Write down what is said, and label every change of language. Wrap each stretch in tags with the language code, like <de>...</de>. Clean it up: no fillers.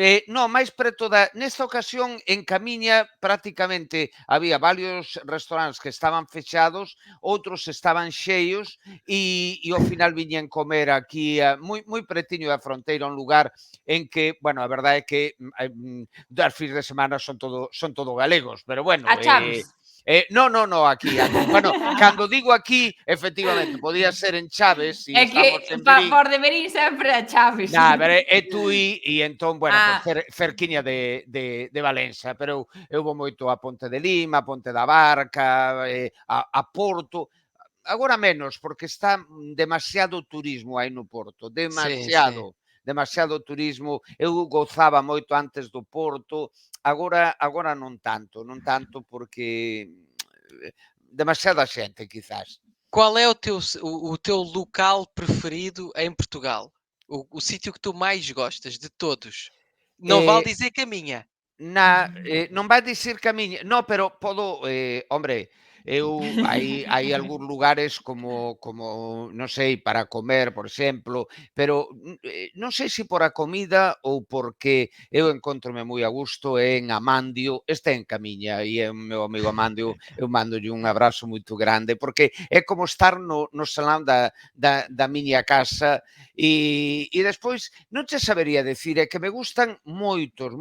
<gl>non, máis preto nesta ocasión en Camiña prácticamente había varios restaurantes que estaban fechados, outros estaban xeios e ao final viñen comer aquí moi pretiño da fronteira, un lugar en que, bueno, a verdade é que das fins de semana son todo galegos, pero bueno, A Chaves. no, aquí. Bueno, cando digo aquí, efectivamente, podía ser en Chaves, si É que estamos en Verín. por deberín sempre a Chaves. A ver, é Tui e entón, bueno, Ah. pues cerquiña de Valença, pero eu vou moito a Ponte de Lima, a Ponte da Barca, a Porto, agora menos, porque está demasiado turismo aí no Porto, demasiado turismo. Eu gozaba moito antes do Porto, agora non tanto, porque demasiada xente, quizás.</gl> <pt>Qual é o teu local preferido em Portugal? O sítio que tu mais gostas de todos? Não vale dizer Caminha.</pt> <gl>Non vai dicir que a miña, no, pero podo, hombre, hai algúns lugares como non sei, para comer, por exemplo, pero non sei se por a comida ou porque eu encontrome moi a gusto en Amandio, este en Camiña, e é o meu amigo Amandio, eu mandolle un abrazo moito grande, porque é como estar no salón da miña casa, e despois non che sabería decir, é que me gustan moitos.</gl>